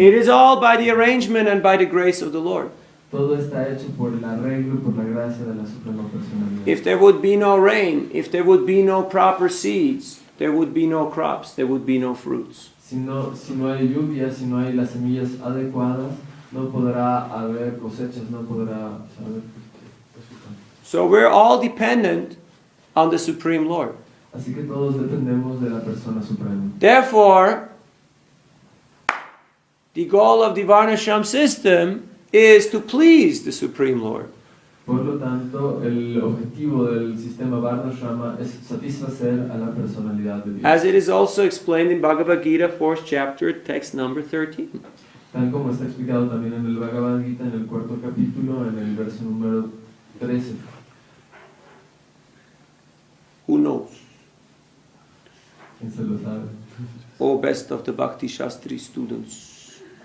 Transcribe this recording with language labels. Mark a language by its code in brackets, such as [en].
[en] It is all by the arrangement and by the grace of the Lord. [es] Todo está hecho por el arreglo y por la gracia de la Suprema Personalidad. [en] If there would be no rain, if there would be no proper seeds, there would be no crops, there would be no fruits. [es] Si no hay lluvia, si no hay las semillas adecuadas, no podrá haber cosechas, no podrá haber. [en] So we're all dependent on the Supreme Lord. [es] Así que todos dependemos de la Persona Suprema. [en] Therefore, the goal of the varṇāśrama system is to please the Supreme Lord. [es] Por lo tanto, el objetivo del sistema varṇāśrama es satisfacer a la personalidad de Dios. [en] As it is also explained in Bhagavad Gita, 4th chapter, text number 13. [es] Tal como está explicado también en el Bhagavad Gita, en el 4º capítulo, en el verso número 13. [en] Who knows? [es] ¿Quién se lo sabe? [en] Oh, best of the Bhakti Shastri students.